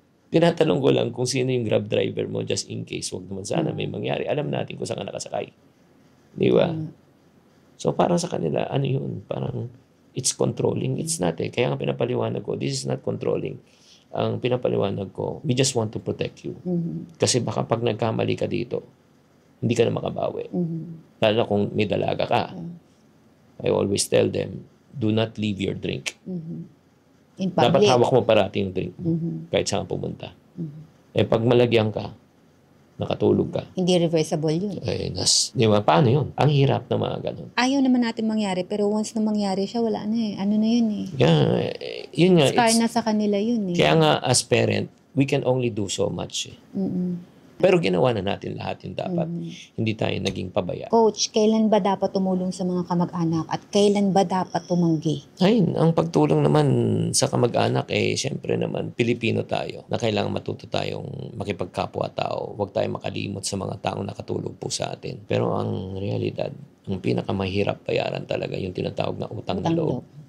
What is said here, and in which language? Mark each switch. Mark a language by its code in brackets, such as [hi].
[tl] Tinatanong ko lang kung sino yung Grab driver mo just in case. Huwag naman sana may mangyari. Alam natin kung saan ka nakasakay. Di ba? So, parang sa kanila, yun? [en] Parang, it's controlling. It's not eh. [tl] Kaya nga pinapaliwanag ko, [en] this is not controlling. [tl] Ang pinapaliwanag ko, [en] we just want to protect you. [tl] Kasi baka pag nagkamali ka dito, hindi ka na makabawi. Lalo na kung may dalaga ka. [en] I always tell them, do not leave your drink. In public. [tl] Dapat hawak mo parati yung drink mo, kahit saan ka pumunta. Pag malagyan ka, nakatulog ka. Hindi reversible yun. Di ba? Paano yun? Ang hirap na mga ganun. Ayaw naman natin mangyari, pero once na mangyari siya, wala na eh. Ano na yun eh. Yeah, yun nga. Scar na sa kanila yun eh. Kaya nga, [en] as parent, we can only do so much eh. [tl] Pero ginawa na natin lahat yung dapat. Hindi tayo naging pabaya. Coach, kailan ba dapat tumulong sa mga kamag-anak at kailan ba dapat tumanggi? Ang pagtulong naman sa kamag-anak syempre naman, Pilipino tayo na kailangan matuto tayong makipagkapwa-tao. Huwag tayong makalimot sa mga taong nakatulog po sa atin. Pero ang realidad, ang pinakamahirap bayaran talaga yung tinatawag na utang na loob.